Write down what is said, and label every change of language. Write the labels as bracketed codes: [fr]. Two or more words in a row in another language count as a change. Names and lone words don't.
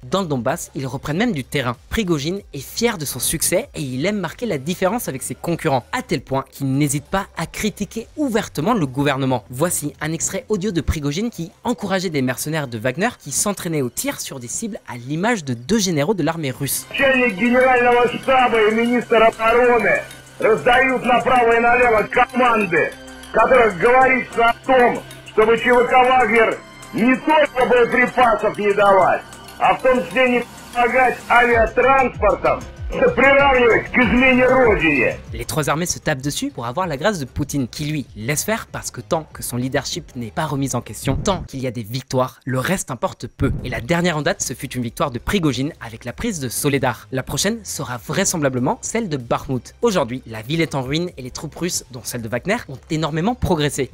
[fr] Dans le Donbass, ils reprennent même du terrain. Prigojine est fier de son succès et il aime marquer la différence avec ses concurrents, à tel point qu'il n'hésite pas à critiquer ouvertement le gouvernement. Voici un extrait audio de Prigojine qui encourageait des mercenaires de Wagner qui s'entraînaient au tir sur des cibles à l'image de 2 généraux de l'armée russe. [ru] Раздают направо и налево команды, в которых говорится о том, чтобы ЧВК «Вагнер» не только боеприпасов не давать, а в том числе не помогать авиатранспортом, se приравнивать к измене Родине. [fr] Les trois armées se tapent dessus pour avoir la grâce de Poutine, qui lui laisse faire parce que tant que son leadership n'est pas remis en question, tant qu'il y a des victoires, le reste importe peu. Et la dernière en date, ce fut une victoire de Prigojine avec la prise de Soledar. La prochaine sera vraisemblablement celle de Bakhmut. Aujourd'hui, la ville est en ruine et les troupes russes, dont celles de Wagner, ont énormément progressé.